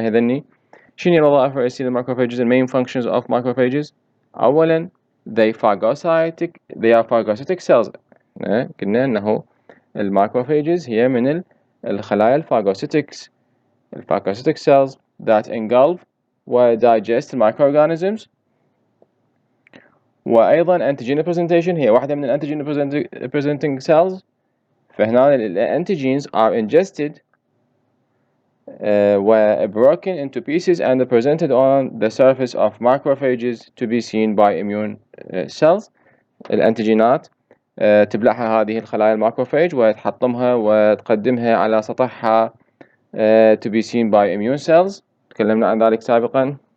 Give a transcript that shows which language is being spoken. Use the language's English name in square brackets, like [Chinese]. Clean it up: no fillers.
[Arabic] هذني شنو الوظائف الرئيسية للماكروفيجز؟ [English] main functions of macrophages. أولا they are phagocytic cells. [Arabic] قلنا أنه الماكروفيجز هي من الخلايا الفاغوسيتك [English] cells that engulf و digest microorganisms. وأيضا antigen presentation [Arabic] هي واحدة من [English] antigen presenting cells. فهنا antigens are ingested و broken into pieces and presented on the surface of macrophages to be seen by immune cells. [Arabic] الأنتيجينات تبلعها هذه الخلايا الماكروفاج وتحطمها وتقدمها على سطحها [English] to be seen by immune cells. [Arabic] تكلمنا عن ذلك سابقا.